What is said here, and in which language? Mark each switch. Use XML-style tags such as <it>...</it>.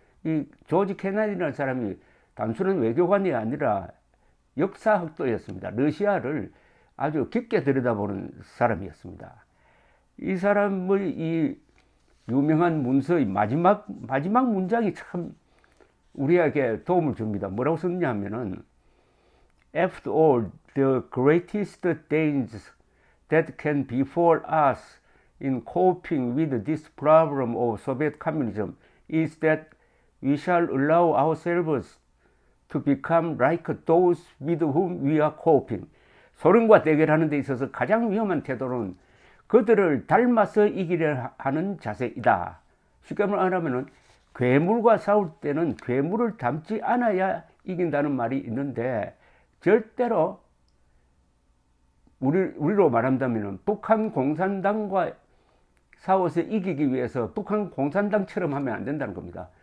<ko>이 조지 케넌이라는 사람이 단순한 외교관이 아니라 역사학도였습니다. 러시아를 아주 깊게 들여다보는 사람이었습니다. 이 사람의 이 유명한 문서의 마지막 문장이 참 우리에게 도움을 줍니다. 뭐라고 썼냐 하면은,</ko> <en>After all, the greatest dangers that can befall us in coping with this problem of Soviet communism is that we shall allow ourselves to become like those with whom we are coping.</en> <ko>소련과 대결하는 데 있어서 가장 위험한 태도는 그들을 닮아서 이기려 하는 자세이다. 쉽게 말하면 괴물과 싸울 때는 괴물을 닮지 않아야 이긴다는 말이 있는데, 절대로 우리로 말한다면 북한 공산당과 싸워서 이기기 위해서 북한 공산당처럼 하면 안 된다는 겁니다.</ko>